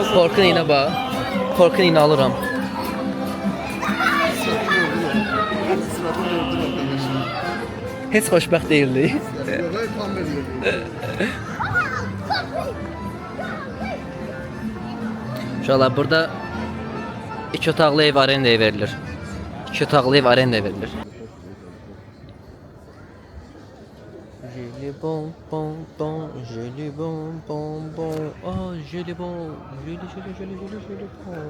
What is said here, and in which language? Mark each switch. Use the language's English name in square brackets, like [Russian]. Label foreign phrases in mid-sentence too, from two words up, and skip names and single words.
[Azerbaijani] Korkun iynə bax. Korkun iynə alıram. Heç xoşbəxt deyildik. Uşaqlar, burada 2 otaqlı ev arendaya verilir. 2 otaqlı ev arendaya verilir. Jeli bon bon bon, jeli bon bon bon, ah jeli bon, jeli bon.